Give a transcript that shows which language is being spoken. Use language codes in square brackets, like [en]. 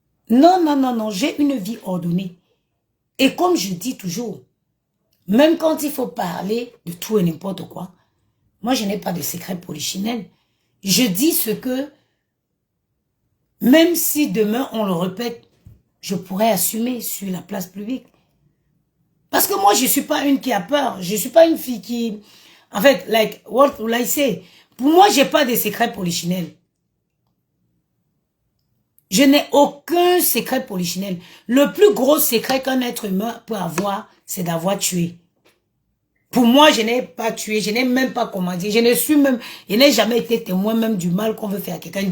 [fr] Non, non, non, non, j'ai une vie ordonnée. Et comme je dis toujours, même quand il faut parler de tout et n'importe quoi, moi, je n'ai pas de secret polichinelle. Je dis ce que, même si demain on le répète, je pourrais assumer sur la place publique. Parce que moi, je ne suis pas une qui a peur. Je ne suis pas une fille qui... En fait, [en] like, what will I say? [fr] Pour moi, je n'ai pas de secret polichinelle. Je n'ai aucun secret polichinelle. Le plus gros secret qu'un être humain peut avoir, c'est d'avoir tué. Pour moi, je n'ai pas tué, je n'ai même pas commandé, je n'ai jamais été témoin même du mal qu'on veut faire à quelqu'un.